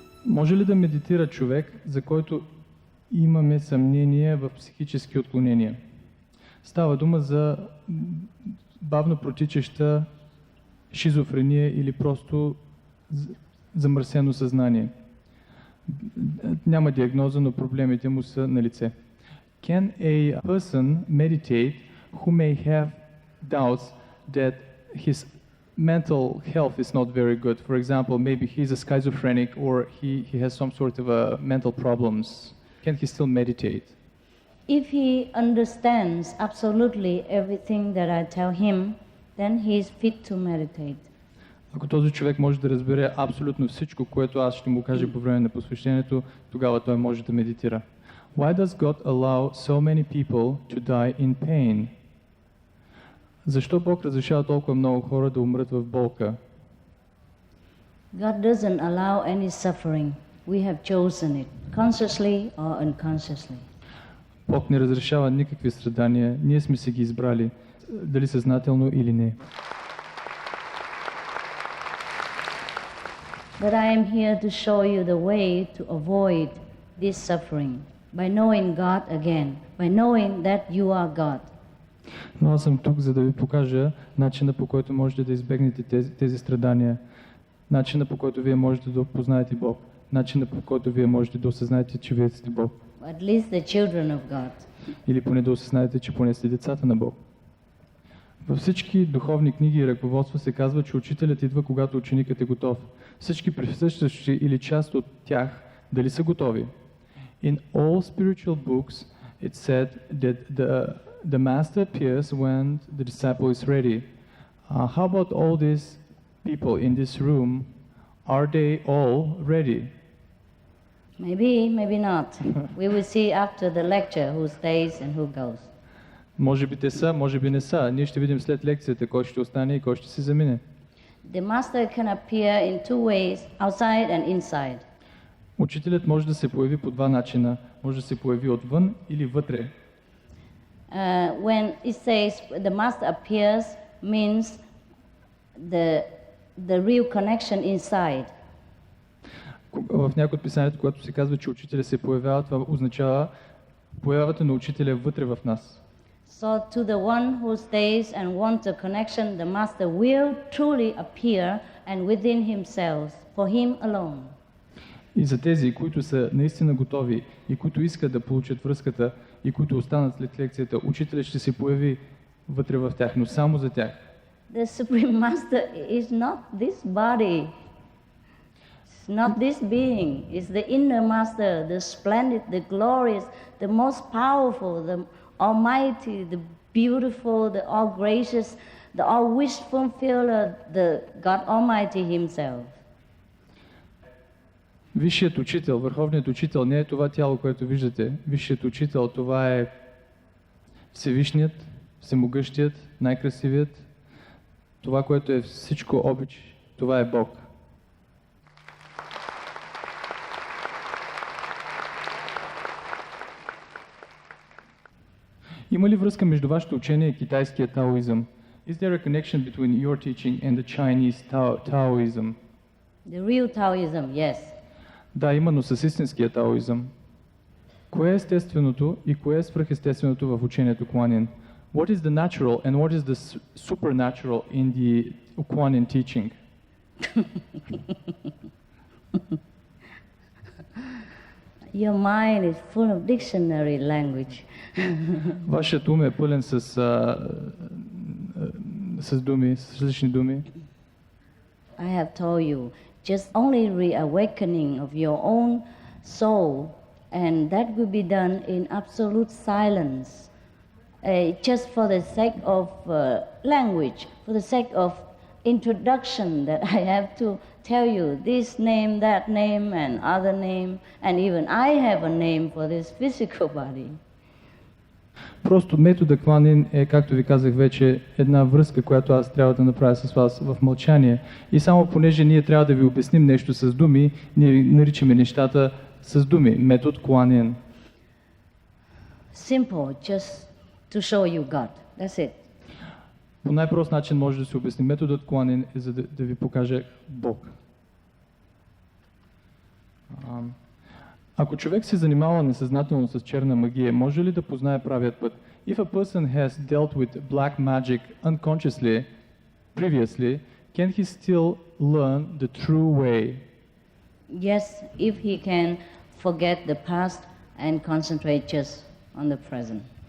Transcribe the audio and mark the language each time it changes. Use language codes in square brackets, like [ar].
[bg] Може ли да медитира човек, за който имаме съмнение в психически отклонения? Става дума за бавно протичаща шизофрения или просто замърсено съзнание. Няма диагноза, но проблемите му са на лице. [en] Can a person meditate who may have doubts that his mental health is not very good? For example, maybe he's a schizophrenic or he has some sort of mental problems. Can he still meditate? If he understands absolutely everything that I tell him, then he is fit to meditate. [bg] Ако този човек може да разбере абсолютно всичко, което аз ще му кажа по време на посвещението, тогава той може да медитира. [en] Why does God allow so many people to die in pain? [bg] Защо Бог разрешава толкова много хора да умрат в болка? [en] God doesn't allow any suffering. We have chosen it, consciously or unconsciously. [bg] Бог не разрешава никакви страдания, ние сме се ги избрали, дали съзнателно или не. [en] But I am here to show you the way to avoid this suffering by knowing God again, by knowing that you are God. [bg] Но аз съм тук, за да ви покажа начина, по който можете да избегнете тези страдания, начина, по който вие можете да опознаете Бог, начина, по който вие можете да осъзнаете, че вие сте Бог. [en] At least the children of God. [bg] Или поне да осъзнаете, че поне сте децата на Бог. Във всички духовни книги и ръководства се казва, че учителят идва, когато ученикът е готов. Всички присъстващи или част от тях дали са готови. [en] In all spiritual books it said that the master appears when the disciple is ready. How about all these people in this room? Are they all ready? Maybe, maybe not. We will see after the lecture who stays and who goes. [bg] Може би те са, може би не са. Ние ще видим след лекцията кой ще остане и кой ще се замине. [en] The master can appear in two ways, outside and inside. [bg] Учителят може да се появи по два начина. Може да се появи отвън или вътре. [en] When it says the master appears, means the real connection inside. [bg] В някои от писанието, когато се казва, че учителя се появява, това означава появата на учителя вътре в нас. [en] So to the one who stays and wants a connection, the master will truly appear and within himself, for him alone. [bg] И за тези, които са наистина готови и които искат да получат връзката и които останат след лекцията, учителят ще се появи вътре в тях, но само за тях. [en] The Supreme Master is not this body. It's not this being. It's the inner master, the splendid, the glorious, the most powerful, the almighty, the beautiful, the all gracious, the all wish fulfiller, the God Almighty Himself. [bg] Висшият учител, върховният учител не е това тяло, което виждате. Висшият учител, това е Всевишният, Всемогъщият, най-красивият. Това, което е всичко обич, това е Бог. Има ли връзка между вашето учение и китайския таоизъм? [en] Is there a connection between your teaching and the Chinese Taoism? The real Taoism, yes. [bg] Да, именно с истинския таоизъм. Кое е естественото и кое е свръхестественото в учението Куанин? [en] What is the natural and what is the supernatural in the Kuan-Yin teaching? Your mind is full of dictionary language. [bg] Вашият ум е пълен с думи, с различни думи. [en] I have told you, just only reawakening of your own soul, and that will be done in absolute silence, just for the sake of language, for the sake of introduction, that I have to tell you this name, that name, and other name, and even I have a name for this physical body. [bg] Просто метода Кванин е, както ви казах вече, една връзка, която аз трябва да направя с вас в мълчание. И само понеже ние трябва да ви обясним нещо с думи, ние наричаме нещата с думи. Метод Кванин. [en] Simple, just to show you God. That's it. [bg] По най-прост начин може да се обясни. Методът Кванин е за да ви покаже Бог. Ако човек се занимава несъзнателно с черна магия, може ли да познае правият път? [en] If a person has dealt with black magic unconsciously, previously, can he still learn the true way? Yes, if he can forget the past and concentrate just on the present.